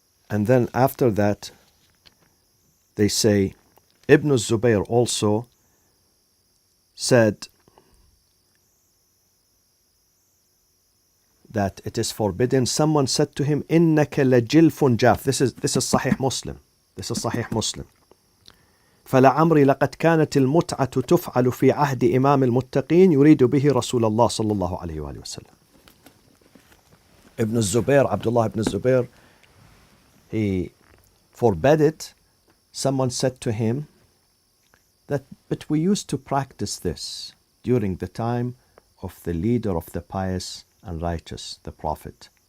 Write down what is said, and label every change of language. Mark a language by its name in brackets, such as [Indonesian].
[English] And then after that, they say, Ibn Zubayr also said that it is forbidden. Someone said to him, [Arabic] إِنَّكَ لَجِلْفٌ جَافٌ. [English] This is Sahih Muslim. This is Sahih Muslim. [Arabic] فلعمري لقد كانت المتعة تفعل في عهد إمام المتقين يريد به رسول الله صلى الله عليه وآله وسلم. [English] Ibn Zubayr, Abdullah ibn Zubayr, he forbade it. Someone said to him But we used to practice this during the time of the leader of the pious and righteous, the Prophet.